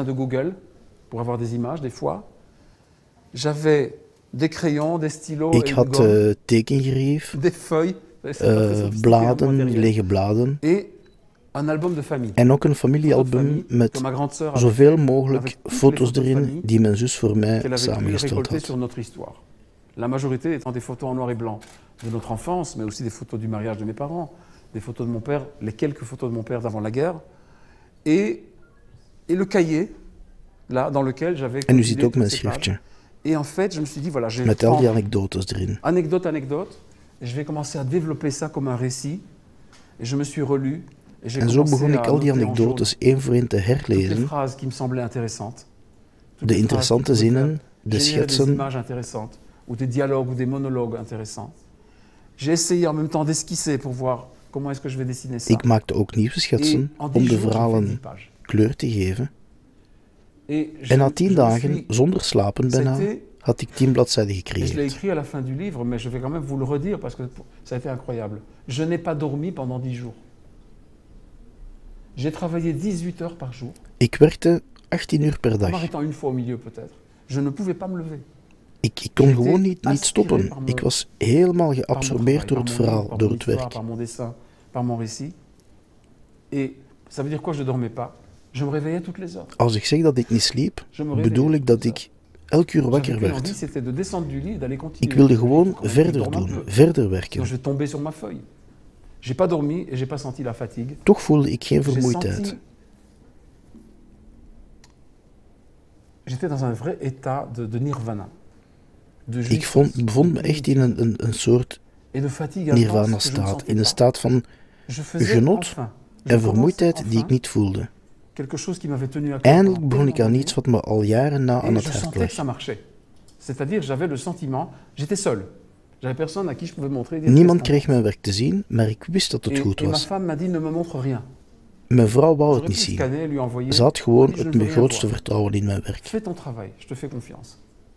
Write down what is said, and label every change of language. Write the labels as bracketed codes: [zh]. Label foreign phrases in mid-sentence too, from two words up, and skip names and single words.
[nl] Ik had tekengerief, bladen, lege bladen en ook een familiealbum met zoveel mogelijk foto's erin die mijn zus voor mij samengesteld had. [fr] La majorité étant des photos en noir et blanc de notre enfance, mais aussi des photos du mariage de mes parents, des photos de mon père, les quelques photos de mon père d'avant la guerre, et le cahier là dans lequel j'avais. [nl] En u ziet ook mijn schriftje. [fr] Et en fait, je me suis dit voilà, je vais [nl] met al die anekdotes erin. [fr] Anecdote, et je vais commencer à développer ça comme un récit. Et je me suis relu. [nl] En zo begon ik al die anekdotes één voor één te herlezen. De interessante zinnen, de schetsen. [fr] Ou des dialogues ou des monologues intéressants. J'ai essayé en même temps d'esquisser pour voir comment est-ce que je vais dessiner ça. [nl] Ik maakte ook nieuwe schetsen om de verhalen kleur te geven. En na 10 dagen, zonder slapen bijna, had ik 10 bladzijden gecreëerd. [fr] Je l'ai écrit à la fin du livre, mais je vais quand même vous le redire parce que ça a été incroyable. Je n'ai pas dormi pendant 10 jours. J'ai travaillé 18 heures par jour. [nl] Ik werkte 18 uur per dag. [fr] En m'arrêtant une fois au milieu peut-être. Je ne pouvais pas me lever. [nl] Ik kon gewoon niet stoppen. Ik was helemaal geabsorbeerd door het verhaal, door het werk. Als ik zeg dat ik niet sliep, bedoel ik dat ik elk uur wakker werd. Ik wilde gewoon verder doen, verder werken. Toch voelde ik geen vermoeidheid. [fr] J'étais dans un vrai état de nirvana. [nl] Ik bevond me echt in een soort nirvana-staat, in een staat van genot en vermoeidheid die ik niet voelde. Eindelijk begon ik aan iets wat me al jaren na aan het hart lag. Niemand kreeg mijn werk te zien, maar ik wist dat het goed was. Mijn vrouw wou het niet zien. Ze had gewoon het grootste vertrouwen in mijn werk. [fr] Fais ton travail, je te fais confiance.